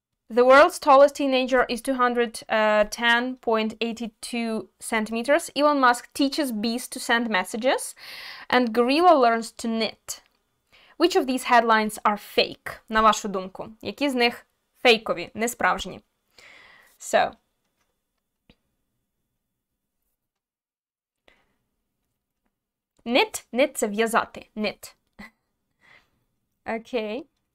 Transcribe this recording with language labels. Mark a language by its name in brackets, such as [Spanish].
[English] The world's tallest teenager is 210.82 centimeters. Elon Musk teaches bees to send messages, and gorilla learns to knit. Which of these headlines are fake, [Ukrainian] на вашу думку? Які з них фейкові, несправжні? [English] So, knit – [Ukrainian] це в'язати, [English] knit. Okay.